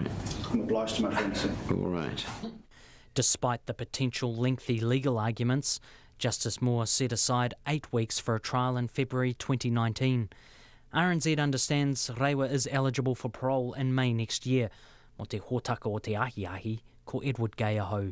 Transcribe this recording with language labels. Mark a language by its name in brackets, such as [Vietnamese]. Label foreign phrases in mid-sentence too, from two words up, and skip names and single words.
[English] I'm obliged to my friends. All right. Despite the potential lengthy legal arguments, Justice Moore set aside 8 weeks for a trial in February 2019. RNZ understands Rewa is eligible for parole in May next year. [Māori] Mo te hōtaka o te ahi, ko Edward Gay ahau.